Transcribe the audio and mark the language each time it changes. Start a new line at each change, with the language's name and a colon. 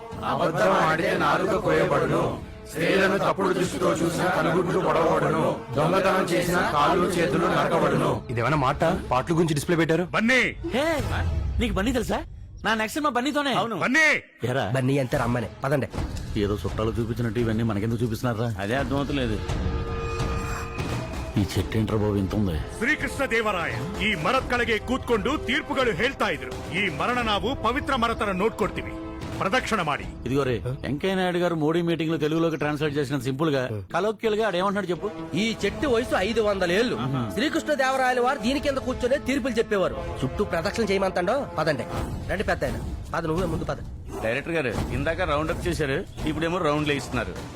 Telugu: అబద్ధం ఆడితే నాలుక కోయబడును, స్త్రీలను తప్పుడు దృష్టితో చూసిన కనుగుడ్లు పొడవబడును, దొంగతనం చేసిన కాళ్ళు చేతులు నరకబడును. ఇదేమైనా మాట పాటల గురించి డిస్ప్లే పెట్టారు? బన్నీ హే, నీకు బన్నీ తెలుసా? నా నెక్స్ట్ మా బన్నీతోనే. అవును బన్నీ. ఎరా బన్నీ అంతే రమ్మని పదండి. ఏదో చుట్టాలు చూపించినట్టు ఇవన్నీ మనకెందుకు చూపిస్తున్నారా? అదే అర్థమవుతలేదు. ఈ చెట్టేంట్రా బాబు ఇంత ఉంది.
Kannada: ಶ್ರೀಕೃಷ್ಣ ದೇವರಾಯ ಈ ಮರದ ಕೆಳಗೆ ಕೂತ್ಕೊಂಡು ತೀರ್ಪುಗಳು ಹೇಳ್ತಾ ಇದ್ರು. ಈ ಮರಣ ನಾವು ಪವಿತ್ರ ಮರತರ ನೋಡ್ಕೊಡ್ತೀವಿ, ప్రదక్షిణ ಮಾಡಿ.
Telugu: ఇదిగో రే, వెంకయ్య నాయుడు గారు మోడీ మీటింగ్ లో తెలుగులోకి ట్రాన్స్లేట్ చేసిన సింపుల్ గా కలోక్యల్ గా ఆడేమంటున్నాడు చెప్పు. ఈ చెట్టు వయసు 500 ఏళ్లు. శ్రీకృష్ణదేవరాయల వారు దీని కింద కూర్చొని తీర్పులు చెప్పేవారు. చుట్టూ ప్రదక్షిణ చేయమంటాడో. పదండి రండి పెద్ద ఆయన. పద, నువ్వే ముందు పద. డైరెక్టర్ గారు ఇందాక రౌండ్ అప్ చేశారు, ఇప్పుడేమో రౌండ్ ఇస్తున్నారు.